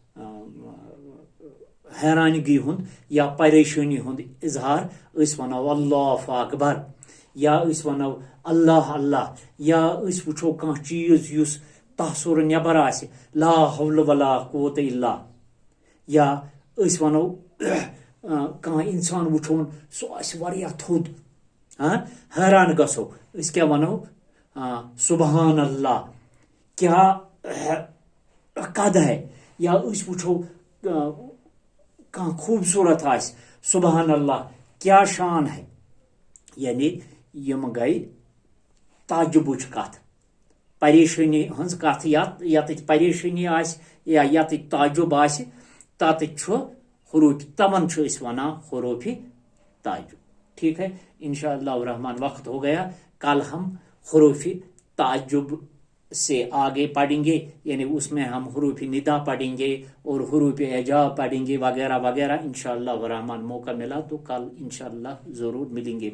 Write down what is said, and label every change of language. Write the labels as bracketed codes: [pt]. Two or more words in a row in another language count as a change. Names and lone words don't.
[ks] حیرانگی ہُنٛد یا پریشٲنی ہُنٛد اظہار أسۍ ونو [ar] اللہ اکبر [ks] یا أسۍ ونو [ar] اللہ اللہ [ks] یا أسۍ وٕچھو کانٛہہ چیٖز یُس تحصُر نٮ۪بر آسہِ [ar] لا حول ولا قوت الا [ks] یا أسۍ ونو کانٛہہ اِنسان وٕچھون سُہ آسہِ واریاہ تھوٚد حیران گژھو أسۍ کیٛاہ ونو [ar] سبحان اللہ [ur] کیا قد ہے [ks] یا أسۍ وٕچھو کانٛہہ خوٗبصوٗرت آسہِ [ar] سبحان اللہ [ur] کیا شان ہے. [ks] یعنی یم گٔے تعجبٕچ کتھ پریشٲنی ہٕنٛز کتھ یتٕچ پریشٲنی آسہِ یا یتٕچ تعجب آسہِ تتٕچ چھُ حروف تمن چھُ أسۍ ونان حروف تعجب. [ur] ٹھیک ہے. [ar] انشاءاللہ الرحمن [ur] وقت ہو گیا. کل ہم حروف تعجب سے آگے پڑھیں گے یعنی اس میں ہم حروف ندا پڑھیں گے اور حروف اعجاب پڑھیں گے وغیرہ وغیرہ. [ar] انشاءاللہ الرحمن [ur] موقع ملا تو کل انشاءاللہ ضرور ملیں گے.